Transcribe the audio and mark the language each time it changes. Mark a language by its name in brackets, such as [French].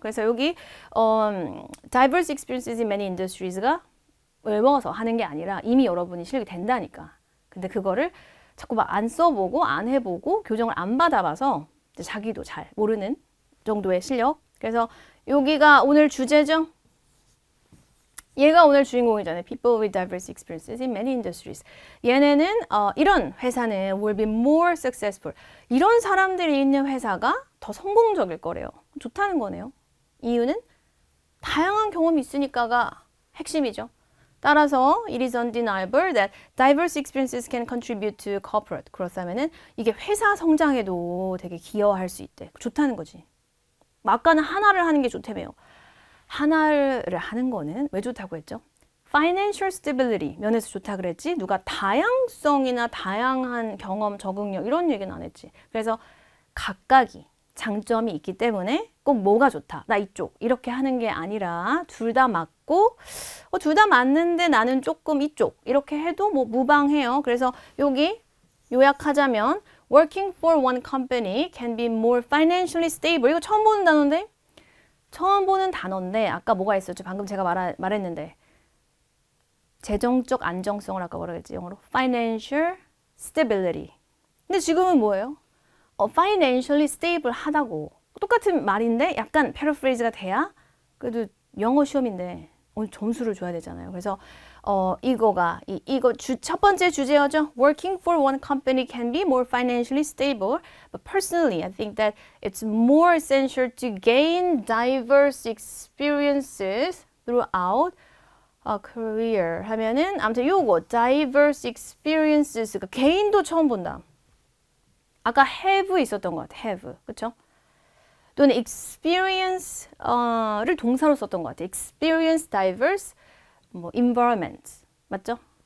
[Korean] 그래서 여기 [English] diverse experiences in many industries [Korean] 가 외워서 하는 게 아니라 이미 여러분이 실력이 된다니까. 근데 그거를 자꾸 막 안 써보고 안 해보고 교정을 안 받아봐서 자기도 잘 모르는 정도의 실력. 그래서 여기가 오늘 주제죠. 얘가 오늘 주인공이잖아요. [English] People with diverse experiences in many industries. [Korean] 얘네는 이런 회사는 [English] will be more successful. [Korean] 이런 사람들이 있는 회사가 더 성공적일 거래요. 좋다는 거네요. 이유는 다양한 경험이 있으니까가 핵심이죠. 따라서 [English] it is undeniable that diverse experiences can contribute to corporate growth [Korean] 하면은 이게 회사 성장에도 되게 기여할 수 있대. 좋다는 거지. 아까는 하나를 하는 게 좋다며요. 하나를 하는 거는 왜 좋다고 했죠? [English] Financial stability [Korean] 면에서 좋다 그랬지. 누가 다양성이나 다양한 경험, 적응력 이런 얘기는 안 했지. 그래서 각각이 장점이 있기 때문에 꼭 뭐가 좋다. 나 이쪽 이렇게 하는 게 아니라 둘 다 맞고 둘 다 맞는데 나는 조금 이쪽 이렇게 해도 뭐 무방해요. 그래서 여기 요약하자면 [English] working for one company can be more financially stable. [Korean] 이거 처음 보는 단어인데? 처음 보는 단어인데 아까 뭐가 있었죠? 방금 제가 말했는데 재정적 안정성을 아까 뭐라 그랬지? 영어로 financial stability. 근데 지금은 뭐예요? financially stable 하다고 똑같은 말인데 약간 패러프레이즈가 돼야 그래도 영어 시험인데 오늘 점수를 줘야 되잖아요. 그래서 이거 첫 번째 주제어죠. [English] Working for one company can be more financially stable, but personally, I think that it's more essential to gain diverse experiences throughout a career. [Korean] 하면은 아무튼 요거 [English] diverse experiences [Korean] 가 개인도 처음 본다. 아까 have 있었던 것 같아. have, 그렇죠? 또는 experience를 동사로 썼던 것 같아. [English] experience diverse [Korean] 뭐 [English] environment [Korean] 맞죠?